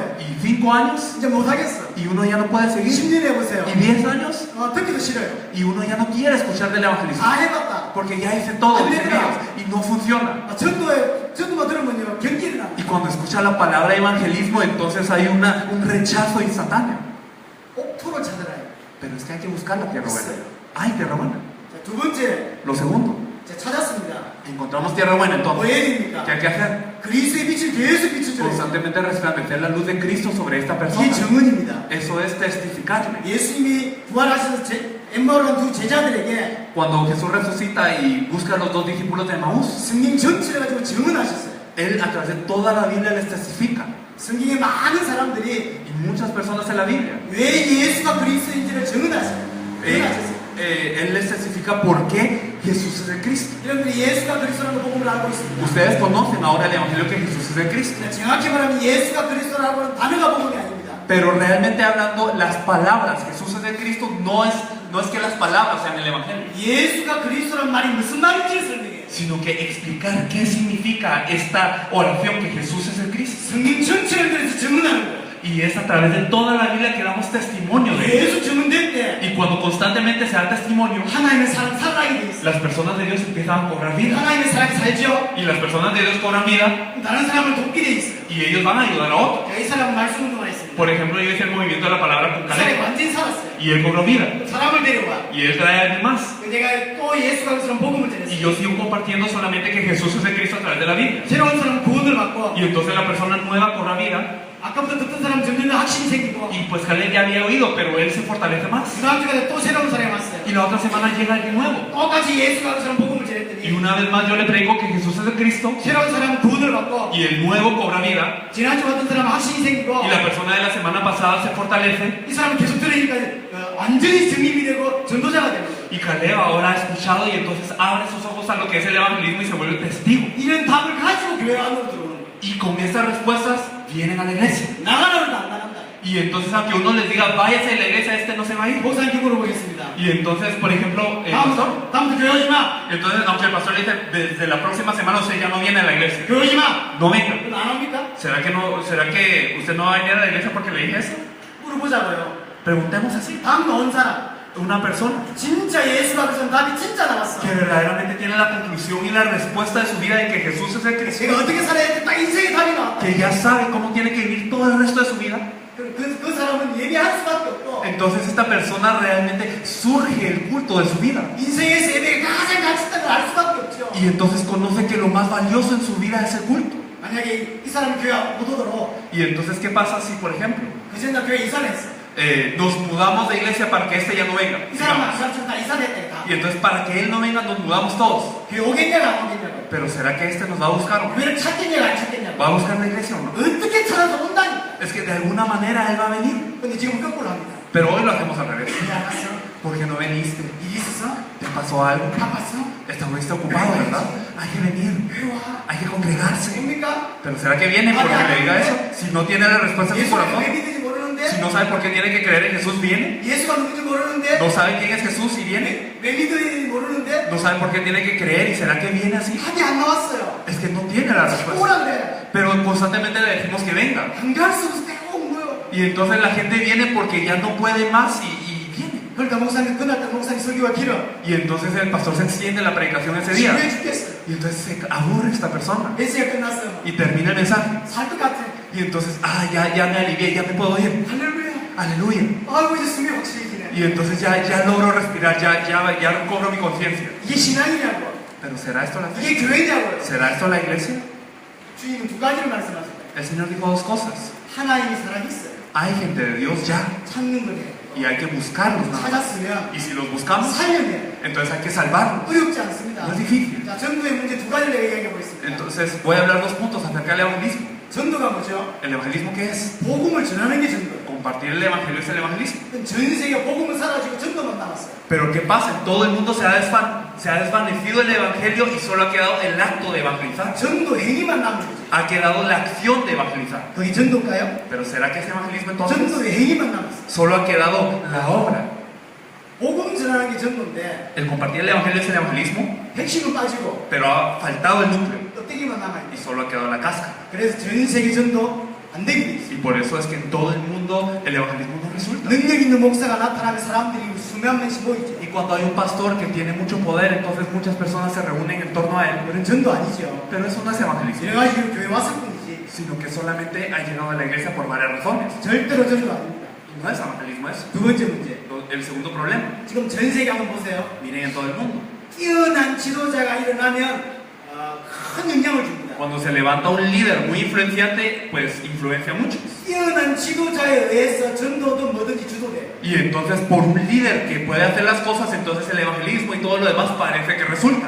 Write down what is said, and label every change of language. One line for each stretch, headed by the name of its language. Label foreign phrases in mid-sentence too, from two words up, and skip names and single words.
Spanish: Y 5 años
Korean: 이제 못하겠어.
Spanish: y uno ya no puede seguir.
Korean: 10년 해보세요.
Spanish: Y 10 años
Korean: 듣기도 싫어요.
Spanish: y uno ya no quiere escuchar del evangelismo.
Korean: 다 해봤다.
Spanish: Porque ya hice todo, dicen ellos, y no funciona.
Korean: 전도만 들으면요, 경기를 나.
Spanish: Y cuando escucha la palabra evangelismo, entonces hay un rechazo instantáneo.
Korean: 옥토를 찾아라요.
Spanish: Pero es que hay que buscar la tierra buena. Hay tierra buena.
Korean: 자, 두 번째,
Spanish: Lo segundo,
Korean: 제가 찾았습니다.
Spanish: encontramos tierra buena,
Korean: 뭐
Spanish: entonces,
Korean: 해야 됩니까?
Spanish: ¿qué hay que hacer?
Korean: 그리스도의 빛을 계속 비춰줘요.
Spanish: Constantemente resplandecer la luz de Cristo sobre esta
Korean: 이게
Spanish: persona.
Korean: 증언입니다.
Spanish: Eso es testificarle.
Korean: 예수님이 부활하셔서 엠마오로 간 두 제자들에게
Spanish: Cuando Jesús resucita y busca a los 2 discípulos de Emaús,
Korean: 성경 전체를 가지고 증언하셨어요.
Spanish: Él a través de toda la Biblia les testifica.
Korean: 성경의 많은 사람들이
Spanish: Y muchas personas en la Biblia,
Korean: 왜 예수가 그리스도인지를 증언하셨어요. 증언하셨어요.
Spanish: Él les testifica por qué Jesús es el Cristo.
Korean: 여러분들이 예수가 그리스도라는 복음을 알고 있습니다.
Spanish: Ustedes conocen ahora el Evangelio que Jesús es el Cristo.
Korean: 정확히 말하면 예수가 그리스도라고 하는 단어가 복음이 아닙니다.
Spanish: Pero realmente hablando, las palabras Jesús es el Cristo no es que las palabras sean el Evangelio,
Korean: 예수가 그리스도라는 말이 무슨 말인지를 설명해요.
Spanish: sino que explicar qué significa esta oración que Jesús es el Cristo.
Korean: 성경 전체를 들여서 증언하는 거예요.
Spanish: Y es a través de toda la Biblia que damos testimonio de Él.
Korean: 예수 증언될 때
Spanish: Y cuando constantemente se da testimonio,
Korean: 하나님의 사랑 살아나게 돼 있어요.
Spanish: las personas de Dios empiezan a cobrar vida.
Korean: 하나님의 사랑이 살죠.
Spanish: Y las personas de Dios cobran vida
Korean: 다른 사람을 돕게 돼 있어요.
Spanish: y ellos van a ayudar a otros.
Korean: 이 사람은 말씀 운동을 했습니다.
Spanish: Por ejemplo, yo hice el movimiento de la palabra con
Korean: 그 사람이
Spanish: Caleb
Korean: 완전히 살았어요.
Spanish: y él cobró vida.
Korean: 사람을 데려와.
Spanish: Y él trae a alguien más.
Korean: 내가 또 예수가 그리스도라는 복음을
Spanish: Y
Korean: 전했어요.
Spanish: yo sigo compartiendo solamente que Jesús es el Cristo a través de la Biblia.
Korean: 새로운 사람은 구원을 받고
Spanish: Y entonces la persona nueva cobra vida.
Korean: 아까부터 듣던 사람 점점 확신이 생기고
Spanish: Y pues Caleb ya había oído, pero él se fortalece más.
Korean: 그 다음 주에 또 새로운 사람이 왔어요.
Spanish: Y la otra semana llega alguien nuevo.
Korean: 똑같이 예수가 그리스도라는 복음을
Spanish: Y
Korean: 전했더니
Spanish: una vez más yo le predico que Jesús es el Cristo.
Korean: 새로운 사람은 구원을 받고
Spanish: Y el nuevo cobra vida.
Korean: 지난주 왔던 사람은 확신이 생기고
Spanish: Y la persona de la semana pasada se fortalece.
Korean: 이 사람은 계속 들으니까 완전히 증인이 되고 전도자가 되는 거예요.
Spanish: Y Caleb ahora ha escuchado y entonces abre sus ojos a lo que es el evangelismo y se vuelve testigo.
Korean: 이런 답을 가지고 교회 안으로 들어오는 거예요.
Spanish: Y con estas respuestas vienen a la iglesia.
Korean: 나가라도 안 나간다.
Spanish: Y entonces aunque uno les diga, váyase de la iglesia, este no se va a ir.
Korean: 목사님께 물어보겠습니다.
Spanish: Y entonces, por ejemplo, el pastor,
Korean: 다음부터 교회 오지 마.
Spanish: entonces aunque el pastor le dice, desde la próxima semana usted ya no viene a la iglesia.
Korean: 교회 오지 마.
Spanish: No venga.
Korean: 그럼 안 옵니까?
Spanish: ¿Será que usted no va a venir a la iglesia porque le dije eso?
Korean: 물어보자고요.
Spanish: Preguntemos así.
Korean: 다음 온 사람.
Spanish: Una persona
Korean: 진짜 예수가 그리스도는 답이 진짜 나왔어.
Spanish: que verdaderamente tiene la conclusión y la respuesta de su vida de que Jesús es el Cristo,
Korean: 제가 어떻게 살아야 돼? 딱 인생의 답이 나왔다.
Spanish: que ya sabe cómo tiene que vivir todo el resto de su vida.
Korean: 그 사람은 예배할 수밖에 없고
Spanish: Entonces esta persona realmente surge el culto de su vida.
Korean: 인생에서 예배가 가장 가치 있다는 걸 알 수밖에 없죠.
Spanish: Y entonces conoce que lo más valioso en su vida es el culto.
Korean: 만약에 이 사람이 교회 못 오도록
Spanish: Y entonces, ¿qué pasa si, por ejemplo,
Korean: 그 전날 교회 이사를 했어.
Spanish: nos mudamos de iglesia para que este ya no venga?
Korean: 이 사람은
Spanish: digamos?
Korean: 그 사람 다 이사를 했다니까.
Spanish: Y entonces, para que él no venga, nos mudamos todos.
Korean: 교회 오겠냐고 안 오겠냐고.
Spanish: Pero ¿será que este nos va a buscar o no?
Korean: 교회를 찾겠냐고 안 찾겠냐고.
Spanish: ¿Va a buscar la iglesia o no?
Korean: 어떻게 찾아서 온다니까.
Spanish: Es que de alguna manera él va a venir.
Korean: 근데 지금 거꾸로 합니다.
Spanish: Pero hoy lo hacemos al revés.
Korean: 왜 안 왔어?
Spanish: ¿Por qué no veniste?
Korean: 일 있었어?
Spanish: ¿Te pasó algo?
Korean: 바빴어?
Spanish: Estuviste ocupado, ¿verdad? Hay que venir.
Korean: 왜 와?
Spanish: Hay que congregarse.
Korean: 뭡니까?
Spanish: Pero ¿será que viene porque le diga eso? Si no tiene la respuesta en su
Korean: 예수가
Spanish: corazón.
Korean: 왜 믿는지 모르는데?
Spanish: Si no sabe por qué tiene que creer en Jesús, viene.
Korean: 예수가 누군지 모르는데?
Spanish: No sabe quién es Jesús y viene.
Korean: 왜 믿는지 모르는데?
Spanish: No sabe por qué tiene que creer y será que viene así.
Korean: 답이 안 나왔어요.
Spanish: Es que no tiene la respuesta.
Korean: 오라 그래.
Spanish: Pero constantemente le decimos que venga.
Korean: 안 갈 수 없을 때 꼭 모여.
Spanish: Y entonces la gente viene porque ya no puede más y viene.
Korean: 그러니까 목사님 그날 때 목사님 설교가 길어.
Spanish: Y entonces el pastor se extiende la predicación ese día.
Korean: 지루해 죽겠어요.
Spanish: Y entonces se aburre esta persona.
Korean: 메시지가 끝났어요.
Spanish: Y termina el mensaje.
Korean: 살 것 같아.
Spanish: Y entonces, ya me alivié, ya me puedo ir.
Korean: 할렐루야.
Spanish: Aleluya.
Korean: 아이고 이제 숨이 확실해지네.
Spanish: Y entonces ya logro respirar, ya recobro mi conciencia.
Korean: 이게 신앙이냐고.
Spanish: Pero ¿será esto la fe?
Korean: 이게 교회냐고요.
Spanish: ¿Será esto la iglesia?
Korean: 주님은 두 가지를 말씀하셨어요.
Spanish: El Señor dijo dos cosas.
Korean: 하나님이 살아있어요.
Spanish: Hay gente de Dios ya.
Korean: 찾는 거예요.
Spanish: Y hay que buscarlos nada más.
Korean: 찾았으면
Spanish: Y si los buscamos,
Korean: 살려면
Spanish: entonces hay que salvarlos.
Korean: 어렵지 않습니다.
Spanish: No es difícil.
Korean: 자, 전도의 문제 두 가지를 얘기해 보겠습니다.
Spanish: Entonces voy a hablar 2 puntos acerca del evangelismo.
Korean: 전도가 뭐죠?
Spanish: ¿El evangelismo qué es?
Korean: 복음을 전하는 게 전도예요.
Spanish: Compartir el evangelio es el evangelismo.
Korean: 전 세계가 복음은 사라지고 전도만 남았어요.
Spanish: Pero ¿qué pasa? En todo el mundo se ha desvanecido el evangelio y solo ha quedado el acto de evangelizar.
Korean: 전도 행위만 남은 거죠.
Spanish: Ha quedado la acción de evangelizar.
Korean: 그게 전도일까요?
Spanish: Pero ¿será que es evangelismo entonces?
Korean: 전도의 행위만 남았어요.
Spanish: Solo ha quedado la obra.
Korean: 복음 전하는 게 전도인데
Spanish: El compartir el evangelio es el evangelismo,
Korean: 핵심은 빠지고
Spanish: pero ha faltado el núcleo
Korean: 껍데기만
Spanish: y
Korean: 남아있네.
Spanish: solo ha quedado la cáscara.
Korean: 그래서 전 세계 전도 안 되게 돼 있어.
Spanish: Y por eso es que en todo el mundo el evangelismo no resulta.
Korean: 능력 있는 목사가 나타나면 사람들이 수만 명씩 모이죠.
Spanish: Y cuando hay un pastor que tiene mucho poder, entonces muchas personas se reúnen en torno a él.
Korean: 그런 전도 아니죠.
Spanish: Pero eso no es evangelismo,
Korean: 이래가지고 교회 왔을 뿐이지.
Spanish: sino que solamente ha llegado a la iglesia por varias razones.
Korean: 절대로 전도 아닙니다.
Spanish: Y no es evangelismo eso.
Korean: 두 번째 문제.
Spanish: El segundo problema,
Korean: 지금 전 세계 한번 보세요.
Spanish: miren en todo el mundo.
Korean: 뛰어난 지도자가 일어나면 큰 영향을 줍니다.
Spanish: Cuando se levanta un líder muy influenciante, pues influencia a muchos.
Korean: 뛰어난 지도자에 의해서 전도도 뭐든지 주도돼요.
Spanish: Y entonces por un líder que puede hacer las cosas, entonces el evangelismo y todo lo demás parece que resulta.